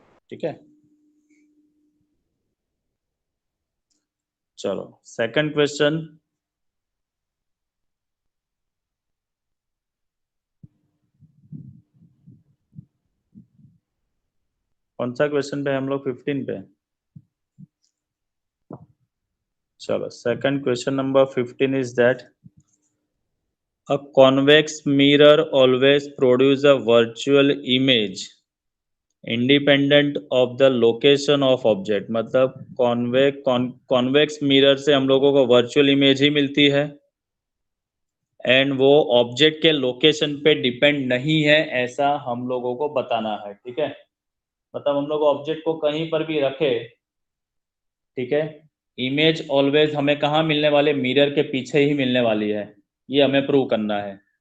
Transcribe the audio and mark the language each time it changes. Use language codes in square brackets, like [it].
[hi] ठीक है, चलो सेकंड क्वेश्चन। कौन सा क्वेश्चन पे हम लोग, 15 पे। [en] चलो second question number 15 is that a convex mirror always produce a virtual image independent of the location of object। [hi] मतलब कॉन्वेक्स मिरर से हम लोगों को वर्चुअल इमेज ही मिलती है एंड वो ऑब्जेक्ट के लोकेशन पे डिपेंड नहीं है, ऐसा हम लोगों को बताना है। ठीक है, मतलब हम लोग ऑब्जेक्ट को कहीं पर भी रखे, ठीक है, इमेज ऑलवेज हमें कहाँ मिलने वाले, मिरर के पीछे ही मिलने वाली है, ये हमें प्रूव करना है।